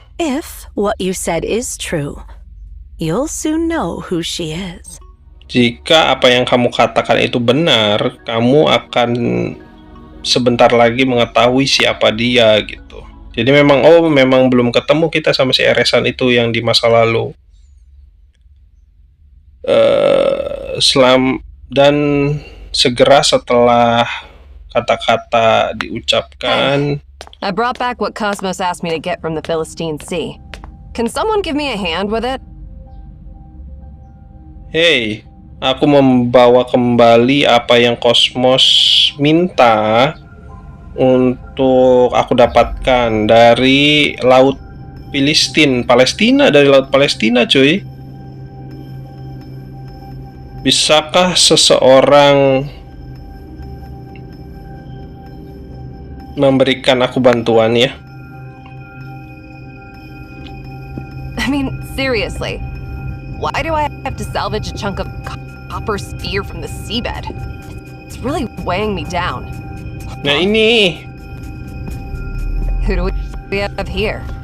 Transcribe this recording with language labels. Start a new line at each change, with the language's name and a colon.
English: If what you said is true, you'll soon know who she is.
Indonesian: Jika apa yang kamu katakan itu benar, kamu akan sebentar lagi mengetahui siapa dia gitu. Jadi memang belum ketemu kita sama si Erishan itu yang di masa lalu. Dan segera setelah kata-kata diucapkan,
English: I brought back what Cosmos asked me to get from the Philistine Sea. Can someone give me a hand with it?
Indonesian: hey, aku membawa kembali apa yang Cosmos minta untuk aku dapatkan dari Laut Palestina, dari Laut Palestina, cuy. Bisakah seseorang memberikan aku bantuan ya?
English: I mean, seriously. Why do I have to salvage a chunk of copper sphere from the seabed? It's really weighing me down.
Indonesian: Nah ini,
English: Who do we have here?